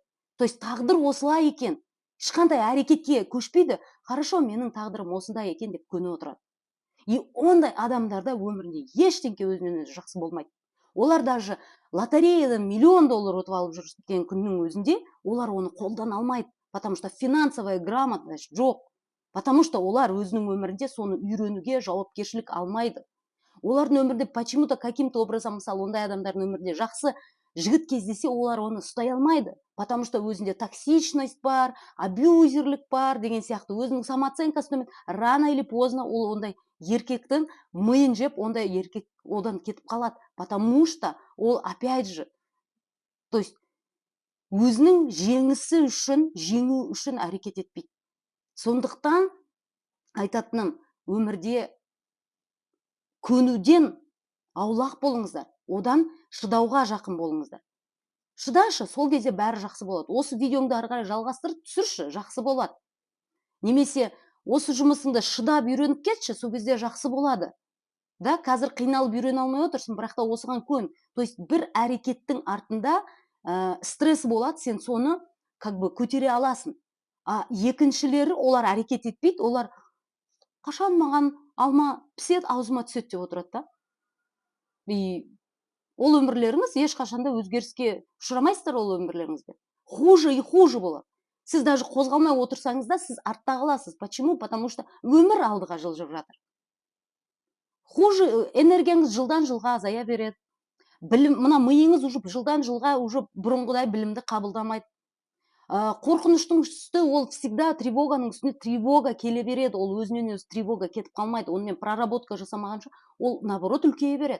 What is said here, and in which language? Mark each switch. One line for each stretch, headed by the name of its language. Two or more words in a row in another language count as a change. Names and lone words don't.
Russian: То есть
Kazakh: тағдыр осылай екен. Ешқандай әрекетке көшпейді. Хорошо, менің тағдырым осындай екен деп көне отырады. И ондай адамдарда өмірінде ештеңке өзінен өзі жақсы болмайды. Олар даже лотереядан $1 000 000 ұтып алып жүрген күннің өзінде олар оны қолдан алмайды.
Russian: Потому что финансовая грамотность жоқ. Потому что
Kazakh: олар өзінің өмірінде соны үйренуге жауапкершілік алмайды. Олардың өмірде
Russian: почему-то каким-то образом,
Kazakh: мысалы, ондай адамдардың өмірінде жақсы жігіт кездесе, олар оны ұстай алмайды.
Russian: Потому что
Kazakh: өзінде токсичность бар, абьюзерлік бар деген сияқты, өзінің самооценкасы төмен,
Russian: рано или поздно
Kazakh: ол ондай еркектің миын жеп, ондай еркек одан кетіп қалады.
Russian: Потому что
Kazakh: ол
Russian: опять же, то есть
Kazakh: өзінің жеңу үшін әрекет етпейді. Сондықтан айтатыным, өмірде көнуден аулақ болыңыздар, одан шыдауға жақын болыңыздар. Шыдашы, сол кезде бәрі жақсы болады. Осы видеоңды ары қарай жалғастырып түсірші, жақсы болады. Немесе осы жұмысыңды шыдап үйреніп кетші, сол кезде жақсы болады. Да, қазір қиналып үйрене алмай отырсың, бірақ та осыған көн.
Russian: То есть
Kazakh: бір әрекеттің артында стресс болады, сен соны
Russian: как бы
Kazakh: көтере аласың. А екіншілері, олар әрекет етпейді, олар қашан маған алма пісет, аузыма түсет деп отырады да. И ол өмірлеріңіз ешқашанда өзгеріске ұшырамайсыздар ол өмірлеріңізде.
Russian: Хуже и хуже болады.
Kazakh: Сіз даже қозғалмай отырсаңыз да, сіз артта қаласыз.
Russian: Почему? Потому что
Kazakh: өмір алдыға жылжып жатыр. Хуже энергияңыз жылдан жылға азая береді. Мына миыңыз уже жылдан жылға уже бұрынғыдай білімді қабылдамайды. Қорқыныштың үсті ол всегда тревоганың үстіне тревога келе береді. Ол өзінен өзі тревога кетіп қалмайды. Онымен проработка жасамағанша ол наоборот үлкейе береді.